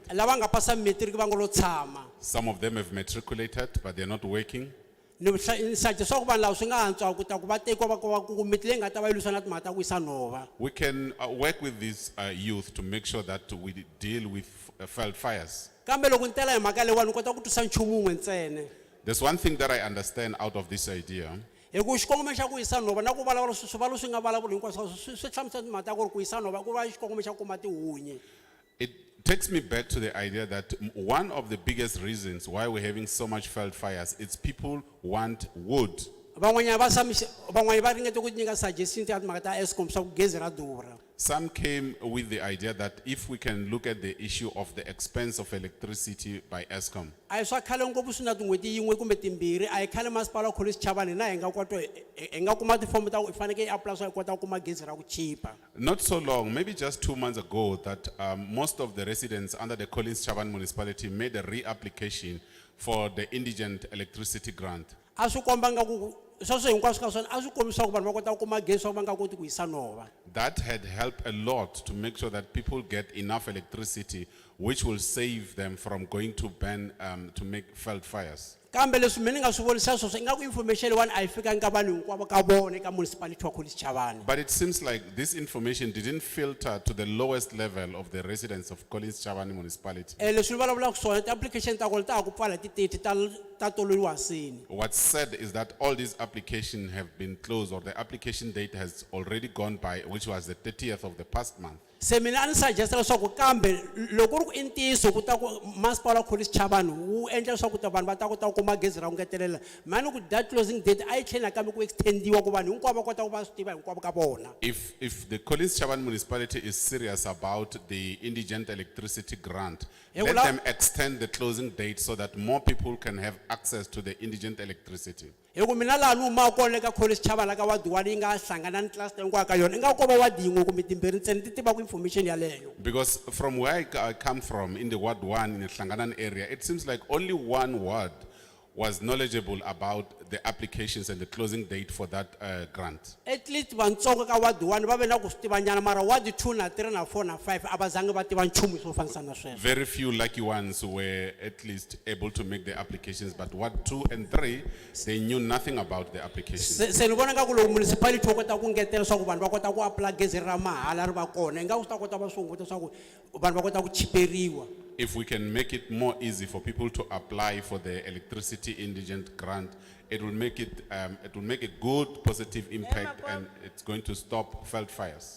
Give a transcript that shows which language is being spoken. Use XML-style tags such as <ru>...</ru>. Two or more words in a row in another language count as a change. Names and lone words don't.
<ts>Lava nga pasa matric va ngo lo tshama.</ts> <en>Some of them have matriculated, but they're not working.</en> <ts>ni suggest ku vanhu lava swi nga antswa ku ta ku va tekiwa va komiti leyi nga ta va yi lwisana na timhaka ta ku yisa nhova.</ts> <en>We can work with these youth to make sure that we deal with veld fires.</en> <ts>Kambe loko ni tela hi mhaka leyiwani ni kota ku twisa nchumu wun'we ntsena.</ts> <en>There's one thing that I understand out of this idea.</en> <ts>Hi ku xikongomelo xa ku yisa nhova na ku vulavula swivalo swi nga vulavula hinkwaswo swi hlamusela timhaka ta ku ri ku yisa nhova ku va xikongomelo xa ku kuma tihunyi.</ts> <en>It takes me back to the idea that one of the biggest reasons why we're having so much veld fires is people want wood.</en> <ts>Van'wanyana va ringete ku nyika suggestion ta timhaka ta Eskom swa ku gezi ra durha.</ts> <en>Some came with the idea that if we can look at the issue of the expense of electricity by Eskom.</en> <ts>A hi swa khale ngopfu swi na tin'hweti yin'we kumbe timbirhi a hi khale masipala wa College Chavani na hi nga kota hi nga kuma tifomo ta ku hi fanekele hi apply swa hi kota ku kuma gezi ra ku chipa.</ts> <en>Not so long, maybe just 2 months ago, that most of the residents under the Collins Chaban municipality made a re-application for the indigent electricity grant.</en> <ts>A swi komba nga ku sweswo hinkwaswo ka swona a swi kombisa ku vanhu va kota ku kuma gezi swa ku va nga koti ku yisa nhova.</ts> <en>That had helped a lot to make sure that people get enough electricity, which will save them from going to burn to make veld fires.</en> <ts>Kambe leswi mina ni nga swi vonisa sweswo ingaku information leyiwani a yi fikangi ka vanhu hinkwavo ka vona eka municipality wa College Chavani.</ts> <en>But it seems like this information didn't filter to the lowest level of the residents of Collins Chavani municipality.</en> <ts>Leswi ni vulavulaka swona ti-application ta kona ta ha ku pfala hi ti-30 ta tololiwa sini.</ts> <en>What's said is that all these applications have been closed, or the application date has already gone by, which was the 30th of the past month.</en> <ts>Se mina a ni suggest leswaku kambe loko ku ri ku i ntiyiso ku ta ku masipala wa College Chavani wu endla leswaku ta vanhu va ta kota ku kuma gezi ra ku ngetelela mani ku</ts> <en>that closing date</en> <ts>a yi tlhela nakambe ku extendiwa ku vanhu hinkwavo va kota ku va swi tiva hinkwavo ka vona.</ts> <en>If the Collins Chaban municipality is serious about the indigent electricity grant, let them extend the closing date so that more people can have access to the indigent electricity.</en> <ts>Hi ku mina laha ni humaka kona eka College Chavani ka wadi one yi nga hlangana ni cluster hinkwayo ka yona i nga ko va wadi yin'we kumbe timbirhi ntsena ti tiva ku information yaleyo.</ts> <en>Because from where I come from, in the Ward 1 in the Hlanganan area, it seems like only one ward was knowledgeable about the applications and the closing date for that grant. At least</en> <ts>vantsongo ka wadi one va ve na ku swi tivanyana mara wadi 2 na 3 na 4 na 5 a va zangi va tiva nchumu swo fanisa na sweswo.</ts> <en>Very few lucky ones were at least able to make the applications, but Ward 2 and 3, they knew nothing about the applications.</en> <ts>Se ni vona nga ku loko municipality wo kota ku ngetela swa ku vanhu va kota ku apply gezi ra mahala ri va kona nga ku swi ta kota va swi hunguta swa ku vanhu va kota ku chiperiwa.</ts> <en>If we can make it more easy for people to apply for the electricity indigent grant, it will make a good positive impact, and it's going to stop veld fires.</en>